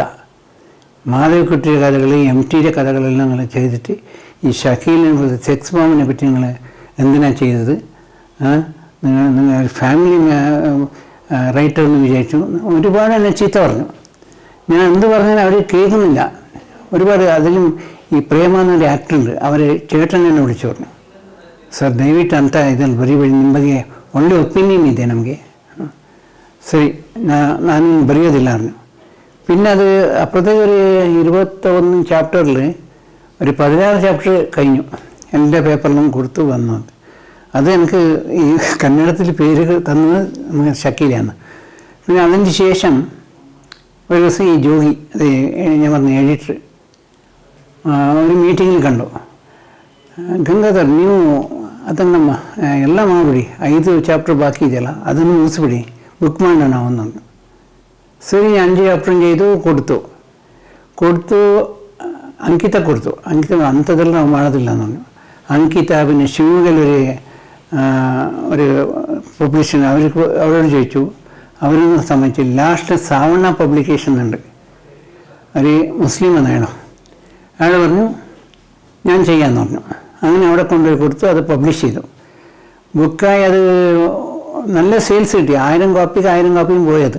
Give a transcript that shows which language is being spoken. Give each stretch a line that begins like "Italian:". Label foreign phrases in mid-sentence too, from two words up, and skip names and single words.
Malayalam: മാധവിക്കുട്ടിയുടെ കഥകൾ, MTയുടെ കഥകളെല്ലാം നിങ്ങൾ ചെയ്തിട്ട് ഈ ഷക്കീലിനെ സെക്സ് ബോംബിനെ പറ്റി നിങ്ങൾ എന്തിനാണ് ചെയ്തത്? നിങ്ങൾ ഫാമിലി റൈറ്റർ എന്ന് വിചാരിച്ചു. ഒരുപാട് എന്നെ ചീത്ത പറഞ്ഞു. ഞാൻ എന്ത് പറഞ്ഞാലും അവർ കേൾക്കുന്നില്ല. ഒരുപാട് അതിലും ഈ പ്രേമ എന്നൊരു ആക്ടറുണ്ട്, അവർ ചേട്ടൻ എന്നെ വിളിച്ചു പറഞ്ഞു,
Kannada: ಸರ್ ದಯವಿಟ್ಟು ಅಂತ ಇದಲ್ಲಿ ಬರೀಬೇಡಿ, ನಿಮ್ಮ ಬಗ್ಗೆ ಒಳ್ಳೆ ಒಪಿನಿಯನ್ ಇದೆ ನಮಗೆ. ಸರಿ, ನಾನು ಬರೆಯೋದಿಲ್ಲ ಅಂದರು.
Malayalam: പിന്നെ അത് അപ്പോഴത്തേക്ക് ഒരു 21 ചാപ്റ്ററിൽ ഒരു 16 ചാപ്റ്റർ കഴിഞ്ഞു, എൻ്റെ പേപ്പറിലും കൊടുത്തു വന്നു. അത് എനിക്ക് ഈ കന്നഡത്തിൽ പേര് തന്നത് ഷക്കീലാണ്. പിന്നെ അതിന് ശേഷം ഒരു ദിവസം ഈ ജോഗി, അത് ഞാൻ പറഞ്ഞ എഡിറ്റർ, ഒരു
Kannada: ಮೀಟಿಂಗಲ್ಲಿ ಕಂಡು, ಗಂಗಾಧರ್ ನೀವು ಅದನ್ನು ಎಲ್ಲ ಮಾಡಿಬಿಡಿ, 5 ಚಾಪ್ಟರ್ ಬಾಕಿ ಇದೆಯಲ್ಲ ಅದನ್ನು ಮುಗಿಸ್ಬಿಡಿ, ಬುಕ್ ಮಾಡೋಣ ಒಂದೊಂದು. ಸರಿ, 5 ಚಾಪ್ಟರ್
Malayalam: ചെയ്തു കൊടുത്തു
Kannada: ಅಂಕಿತ ಕೊಡ್ತು. ಅಂಕಿತ ಅಂಥದ್ದೆಲ್ಲ ನಾವು ಮಾಡೋದಿಲ್ಲ ನಾನು.
Malayalam: ಅಂಕಿತ പിന്നെ ಶಿವಗಲൊരു ഒരു പബ്ലിഷൻ അവരോട് ചോദിച്ചു, അവരൊന്നും സമ്മതിച്ചില്ല. ലാസ്റ്റ് സാവണ്ണ പബ്ലിക്കേഷൻ ഉണ്ട്, ഒരു മുസ്ലിമാണ് അയാൾ പറഞ്ഞു ഞാൻ ചെയ്യാമെന്ന് പറഞ്ഞു. അങ്ങനെ അവിടെ കൊണ്ടുപോയി കൊടുത്തു, അത് പബ്ലിഷ് ചെയ്തു. ബുക്കായി അത് നല്ല സെയിൽസ് കിട്ടി, 1000 കോപ്പിക്ക് 1000 കോപ്പിയും പോയത്.